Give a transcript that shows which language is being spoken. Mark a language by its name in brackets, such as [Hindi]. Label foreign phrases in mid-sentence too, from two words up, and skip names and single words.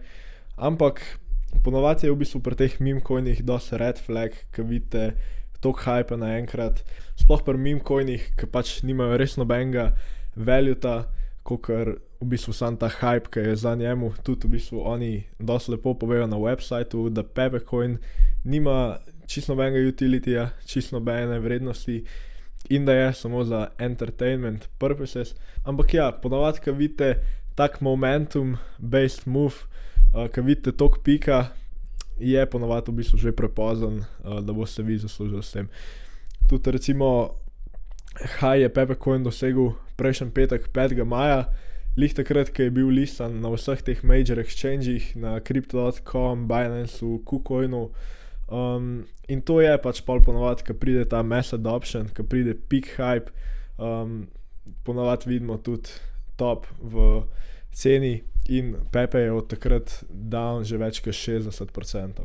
[Slovenian] Ampak ponovadi je v bistvu pri teh [English] meme coinih [Slovenian] dosti [English] red flag, [Slovenian] ki vidite toliko hype naenkrat, sploh pri [English] meme coinih, [Slovenian] ki pač nimajo res nobenega valueta, kakor v bistvu sam ta hype, ki je za njemu. Tudi v bistvu oni dosti lepo povejo na websiteu, da Pepecoin nima čisto nobenega utilityja, čisto nobene vrednosti in da je samo za [English] entertainment purposes. [Slovenian] Ampak ja, ponovadi, ko vidite tak [English] momentum based move, [Slovenian] ko vidite toliko pika, je ponovadi v bistvu že prepozen, da boste vi zaslužili s tem. Tudi recimo high je Pepecoin dosegel prejšnji petek 5. maja, lih takrat, ko je bil listan na vseh teh [English] major exchangih, [Slovenian] na Crypto.com, Binance, KuCoinu, in to je pač pol ponovadi, ko pride ta [English] mass adoption, [Slovenian] ko pride [English] peak hype, [Slovenian] ponovadi vidimo tudi top v ceni in Pepe je od takrat down že več kot 60%.